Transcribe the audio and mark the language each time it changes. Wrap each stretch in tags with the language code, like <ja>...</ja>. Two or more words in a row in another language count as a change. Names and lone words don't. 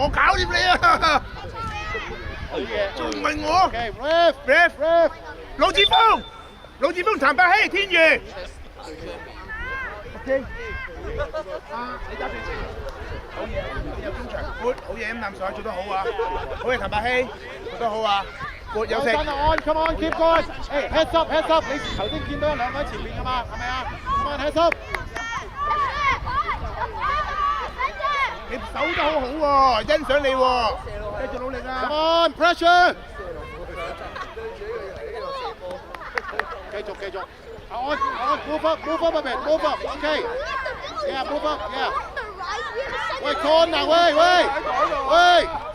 <yue>我搞掂你啊！仲唔係我 ？ref， 陸志峰，譚伯希，天宇。OK。你揸住先。好嘢，你有中場，好嘢，咁啖水做得好啊！好嘢，譚伯希，做得好啊！有食。</yue> <en>Come on，keep going。heads up，</en> <yue>你頭先見到有兩個喺前面㗎嘛，係咪啊 ？</yue> <en>Come on，heads up。</en> <yue>你守得好好喎，欣賞你喎，繼續努力啊 ！</yue> <en>Come on，pressure。繼續。move up a bit，move up，OK。Yeah，move up，yeah。</en> <yue>喂 ，corner， 喂。</yue>